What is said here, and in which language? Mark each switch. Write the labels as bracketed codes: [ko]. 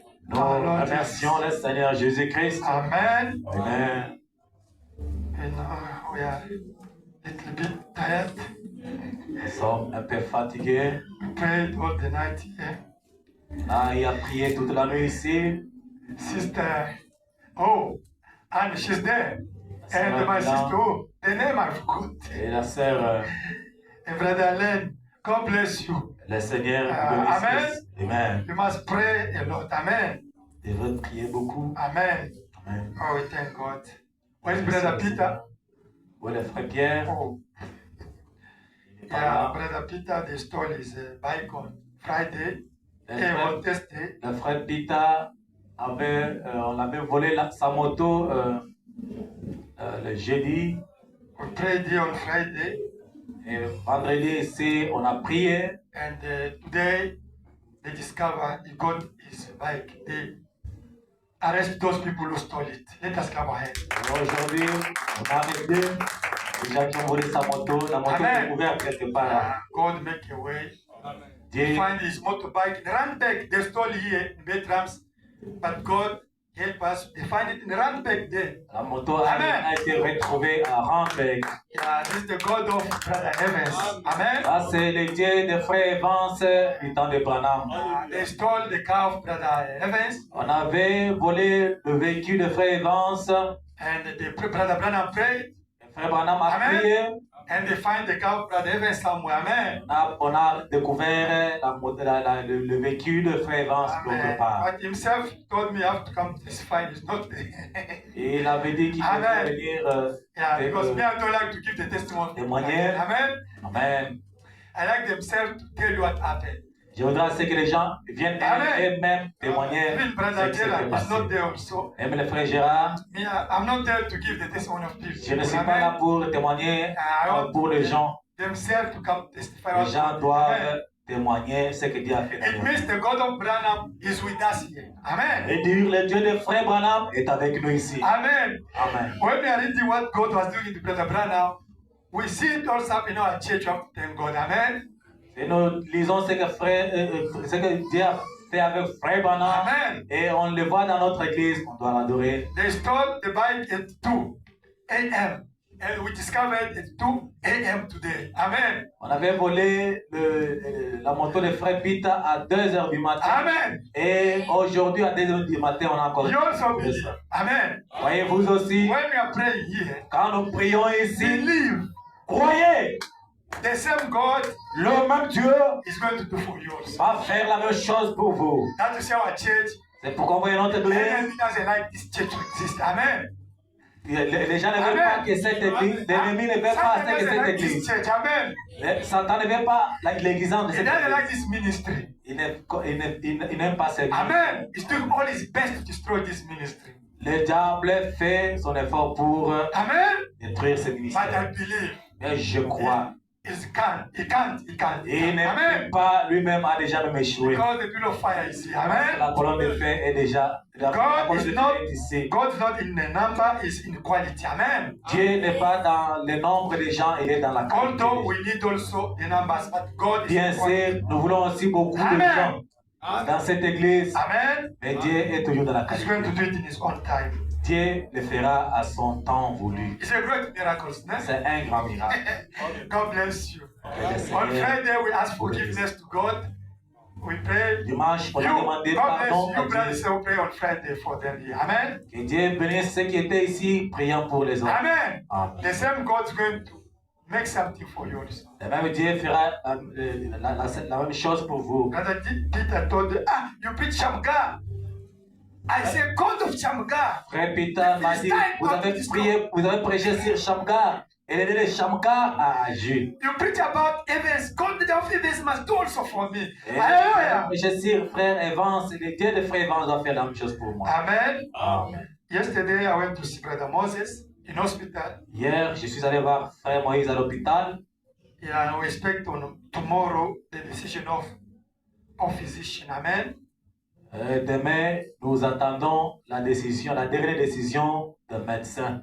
[fr] Nous remercions le Seigneur Jésus-Christ. Amen. Amen. [en] And we are a little bit tired. [fr] Nous sommes un peu fatigués. [en] We prayed all the night here. [fr] Il a prié toute la nuit ici. [en] Sister, oh, and she's there. And my sister, oh, the name I forgot. [fr] Et la sœur, [en] And Brother Len, God bless you. [fr] le Seigneur Amen. Amen. [en] You must pray a lot. Amen. [fr] Je veux prier beaucoup. Amen. Amen. [en] Oh, we thank God. Where's Brother Peter? [fr] Où est le frère Pierre? [en] Oh, yeah, Brother Peter, they stole his bike on Friday. On Thursday. [fr] Le frère Peter on avait volé sa moto le jeudi. [en] We prayed here on Friday. [fr] Et vendredi ici, on a prié. [en] And today, they discover he got his bike. They arrest those people who stole it. Let us clap our hands. [fr] Aujourd'hui, on a arrêté les gens qui ont volé sa moto. La moto est ouverte quelque part. [en] God make a way. [fr] Dieu [en] Find his motorbike in Randbeck. They stole here in Betrams. But God help us. They find it in Randbeck there. [fr] La moto a été retrouvée à Randbeck. [en] Yeah, this is the God of Brother Evans. Amen. [fr] Là, c'est le Dieu de frère Evans du temps de Branham. [en] They stole the car of Brother Evans. [fr] On avait volé le véhicule de frère Evans. [en] And the Brother Branham prayed. [fr] Frère Branham a prié. [en] And they find the car of Brother Evans somewhere. Amen. [fr] On a découvert le véhicule de frère Evans quelque part. [en] But himself told me I have to come to testify. He's not there. [fr] Et il avait dit qu'il devait venir [en] because me, I don't like to give the testimony. [fr] témoigner. Amen. Amen. [en] I like themselves to tell you what happened. [fr] Je voudrais que les gens viennent eux-mêmes témoigner [en] Even Brother Gerard is not there also. [fr] Même le frère Gérard. [en] Me, I'm not there to give the testimony of people. [fr] Je ne suis pas là pour témoigner pour les gens. [en] Themselves to come testify. [fr] Les gens doivent témoigner ce que Dieu a fait. [en] It means the God of Branham is with us here. Amen. [fr] Et dire le Dieu de frère Branham est avec nous ici. Amen. Amen. [en] When we are reading what God was doing to Brother Branham, we see it also in our church. Thank God. Amen. [fr] Et nous lisons ce que Dieu a fait avec frère Branham. Amen. Et on le voit dans notre église. On doit l'adorer. [en] They stole the bike at 2 a.m. And we discovered at 2 a.m. today. Amen. [fr] On avait volé la moto de frère Peter à 2h du matin. Amen. Et aujourd'hui à 2h du matin, on a encore. [en] You also believe. Amen. [fr] Voyez vous aussi. [en] When we are praying here, [fr] quand nous prions ici, [en] believe. [fr] Croyez. [en] The same God, [fr] le même Dieu, [en] is going to do for you also. [fr] Va faire la même chose pour vous. [en] That is our church. [fr] C'est pourquoi vous voyez notre église. [en] Enemy doesn't like this church to exist. Amen. [fr] Les gens ne veulent pas que cette église, l'ennemi ne veut pas que cette église. Satan ne veut pas l'église de cette église. Il n'aime pas cette église. Amen. [en] He's doing all his best to destroy this ministry. [fr] Le diable fait son effort pour détruire ce ministère. [en] But I believe. [fr] Mais je crois. [en] He can't. [fr] Il ne peut pas, lui-même a déjà même échoué. [en] Because the pillar of fire is here. Amen. [fr] La colonne de feu est déjà [en] God is not in the number, is in quality. Amen. [fr] Dieu n'est pas dans le nombre des gens, il est dans la qualité. [en] Although we need also the numbers, but God is [fr] bien sûr, nous voulons aussi beaucoup de gens dans cette église. Amen. Mais Dieu est toujours dans la qualité. [en] He's going to do it in his own time. [fr] Dieu le fera à son temps voulu. [en] It's a great miracle, [fr] c'est un grand miracle. [en] God bless you. On Friday, we ask forgiveness to God. We pray. [fr] Dimanche, on a demandé pardon à Dieu. [en] We pray on Friday for them here. Amen. [fr] Que Dieu bénisse ceux qui étaient ici, priant pour les autres. Amen. [en] The same God is going to make something for you also. [fr] Le même Dieu fera la même chose pour vous. [en] Brother Peter told me, you preach Shamgar. I say, God of Shamgar. [fr] Frère Peter m'a dit, vous avez prêché sur Shamgar. Et le Dieu de Shamgar a agi. [en] You preach about Evans. God of Evans must do also for me. [fr] Alléluia. Prêché sur frère Evans. Le Dieu de frère Evans doit faire la même chose pour moi. Amen. Amen. [en] Yesterday I went to see Brother Moses in hospital. [fr] Hier, je suis allé voir frère Moïse à l'hôpital. [en] Yeah, we expect on tomorrow the decision of physician. Amen. [fr] Demain, nous attendons la dernière décision de médecin.